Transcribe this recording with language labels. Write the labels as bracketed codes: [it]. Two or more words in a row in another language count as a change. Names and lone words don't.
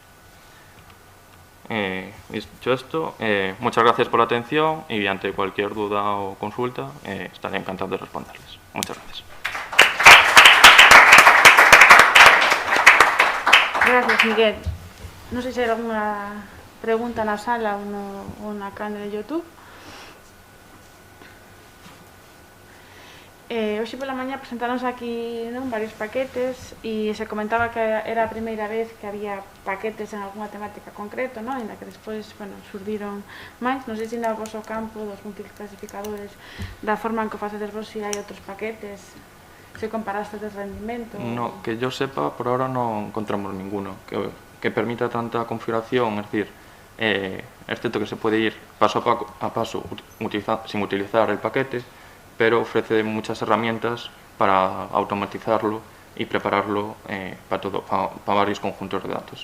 [es] Dicho esto, muchas gracias por la atención y ante cualquier duda o consulta estaré encantado de responderles. Muchas gracias. Gracias, Miguel. No sé si hay alguna pregunta en la sala o en acá en el YouTube. [gl] Hoxe pola mañá presentaronse aquí varios paquetes e se comentaba que era a primeira vez que había paquetes en algunha temática concreto, ainda que despois surdiron máis. Non sei se no vosso campo dos multiclasificadores, da forma en que facedes vos, se hai outros paquetes, se comparaste de rendimento. [es] No, que yo sepa, por ahora no encontramos ninguno que permita tanta configuración, es decir, es cierto que se puede ir paso a paso sin utilizar el paquete, pero ofrece muchas herramientas para automatizarlo y prepararlo para varios conjuntos de datos.